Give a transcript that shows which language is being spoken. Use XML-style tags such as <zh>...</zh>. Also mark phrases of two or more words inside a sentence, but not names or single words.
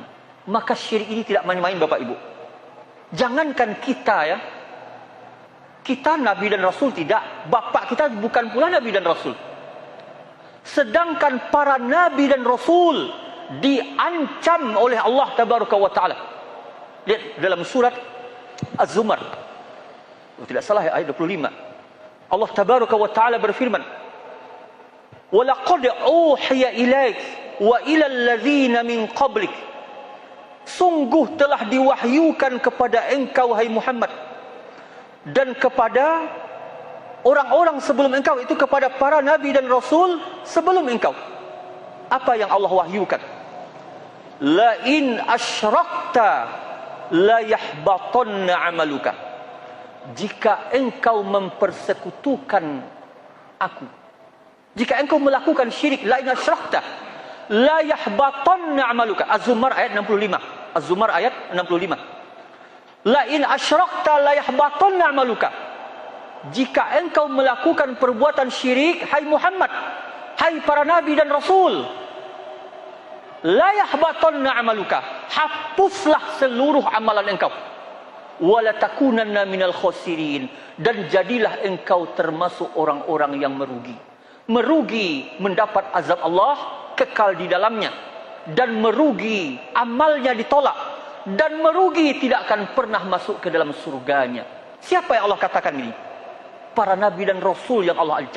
<id>Maka syirik ini tidak main-main Bapak Ibu. Jangankan kita ya, kita Nabi dan Rasul tidak, bapak kita bukan pula Nabi dan Rasul. Sedangkan para Nabi dan Rasul diancam oleh Allah</id> <ar>تبارك وتعالى.</ar> <id>Lihat dalam surat Az-Zumar, tidak salah ya, ayat 25.</id> <ar>Allah تبارك وتعالى berfirman, وَلَقَدْ أُوحِيَ إِلَيْكَ وَإِلَى الَّذِينَ مِنْ قَبْلِكَ.</ar> <id>Sungguh telah diwahyukan kepada engkau hai Muhammad dan kepada orang-orang sebelum engkau, itu kepada para nabi dan rasul sebelum engkau. Apa yang Allah wahyukan?</id> <ar>لئن أشركت ليحبطن عملك.</ar> <id>Jika engkau mempersekutukan aku, jika engkau melakukan syirik,</id> <ar>لئن أشركت ليحبطن عملك.</ar> <id>Az-Zumar ayat 65. Az-Zumar ayat 65.</id> <ar>لئن أشركت ليحبطن عملك.</ar> <id>Jika engkau melakukan perbuatan syirik, hai Muhammad, hai para nabi dan rasul,</id> <ar>ليحبطن عملك,</ar> <id>hapuslah seluruh amalan engkau.</id> <ar>ولتكونن من الخاسرين,</ar> <id>dan jadilah engkau termasuk orang-orang yang merugi. Merugi mendapat azab Allah, kekal di dalamnya, dan merugi amalnya ditolak, dan merugi tidak akan pernah masuk ke dalam surganya. Siapa yang Allah katakan ini? Para nabi dan rasul yang Allah ancam.</id>